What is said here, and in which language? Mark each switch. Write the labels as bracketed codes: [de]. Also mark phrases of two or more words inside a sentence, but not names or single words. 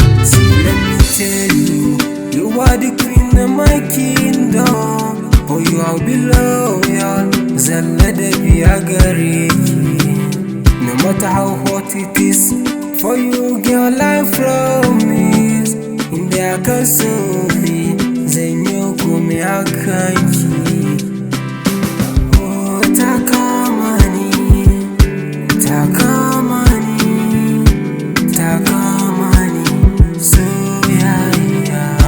[en] See, let me tell you, you are the queen of my kingdom. For you I'll be loyal, [ha] zan ladabi a gare ki. [en] No matter how hot it is, for you girl I promise. [ha] Inda aka so ni, zan yi komai a kan ki. Oh, ta kama ni, ta kama ni, ta kama ni, soyayya.